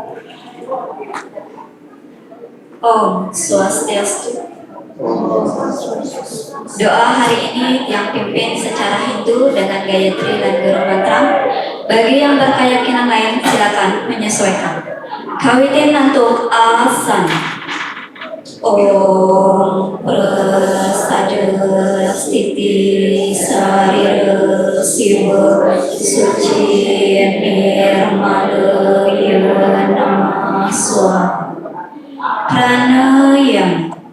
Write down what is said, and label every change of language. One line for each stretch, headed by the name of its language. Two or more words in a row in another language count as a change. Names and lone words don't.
Sanskrit: Om Swastiastu.
Indonesian: Doa hari ini yang pimpin secara Hindu dengan Gayatri dan Guru Mantra. Bagi yang berkeyakinan lain silakan menyesuaikan. Kawitin untuk asana.
Sanskrit: Om Prasada Stiti Sarira Siva Suci Nirmala Yana Swa Pranayam.